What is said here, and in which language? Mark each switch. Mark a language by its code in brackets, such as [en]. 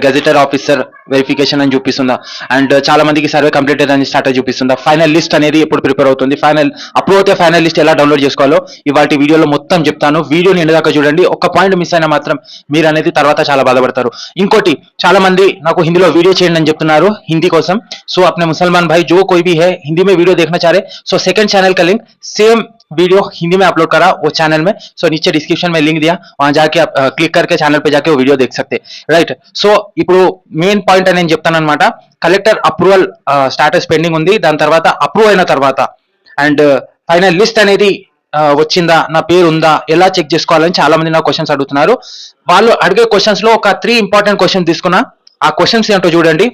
[te] గెజెటర్ officer verification అని చూపిస్తుందా? And చాలా మందికి సర్వే కంప్లీటెడ్ అని స్టాటస్ చూపిస్తుందా? ఫైనల్ లిస్ట్ అనేది ఎప్పుడు ప్రిపేర్ అవుతుంది? ఫైనల్ అప్రూవ్ అయితే ఫైనల్ లిస్ట్ ఎలా డౌన్లోడ్ చేసుకోవాలో ఇవాటి వీడియోలో మొత్తం చెప్తాను. వీడియోని ఎండ్ చూడండి. ఒక పాయింట్ మిస్ అయినా మాత్రం మీరు అనేది తర్వాత చాలా బాధపడతారు. ఇంకోటి, చాలా మంది నాకు హిందీలో వీడియో చేయండి అని చెప్తున్నారు హిందీ కోసం. [hi] సో अपने मुसलमान भाई जो कोई भी है हिंदी में वीडियो देखना चाह रहे, सो सेकंड चैनल का लिंक सेम वीडियो हिंदी में अपलोड करा वो चैनल में. सो नीचे डिस्क्रिप्शन में लिंक दिया, वहां जाके आप क्लिक करके चैनल पे जाके वो वीडियो देख सकते. [en] Right. [te] సో ఇప్పుడు మెయిన్ పాయింట్ అని నేను చెప్తాను అనమాట. కలెక్టర్ అప్రూవల్ స్టాటస్ పెండింగ్ ఉంది. దాని తర్వాత అప్రూవ్ అయిన తర్వాత అండ్ ఫైనల్ లిస్ట్ అనేది వచ్చిందా, నా పేరు ఉందా, ఎలా చెక్ చేసుకోవాలని చాలా మంది నా క్వశ్చన్స్ అడుగుతున్నారు. వాళ్ళు అడిగే క్వశ్చన్స్ లో ఒక 3 ఇంపార్టెంట్ క్వశ్చన్స్ తీసుకున్నా. ఆ క్వశ్చన్స్ ఏంటో చూడండి.